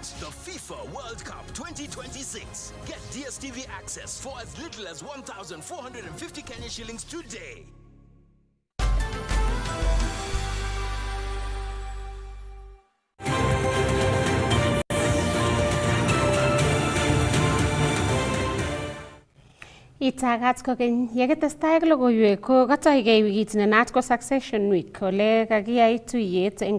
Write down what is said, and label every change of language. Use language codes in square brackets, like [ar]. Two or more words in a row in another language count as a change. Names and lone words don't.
[en] The FIFA World Cup 2026. Get DSTV access for as little as 1,450 Kenya shillings today. [kln] Itagat kokeny yekitestai ak logoiwek ko katoigei wikit ne naat ko Succession Week ole kakiyai tuyet eng